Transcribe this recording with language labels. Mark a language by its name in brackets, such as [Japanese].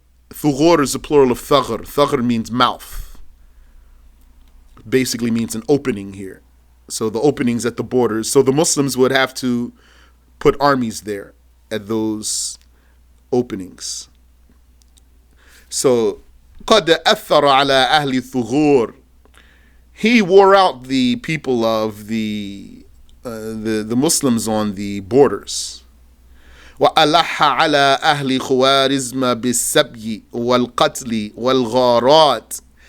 [English] Thughur is the plural of thaghr. Thaghr means mouth. Basically means an opening here. So the openings at the borders. So the Muslims would have to put armies there at those openings. [Arabic] So قد أثر على أهل الثغور. [English] He wore out the people of the Muslims on the borders. [Arabic] وألح على أهل خوارزم بالسبي والقتل والغارات.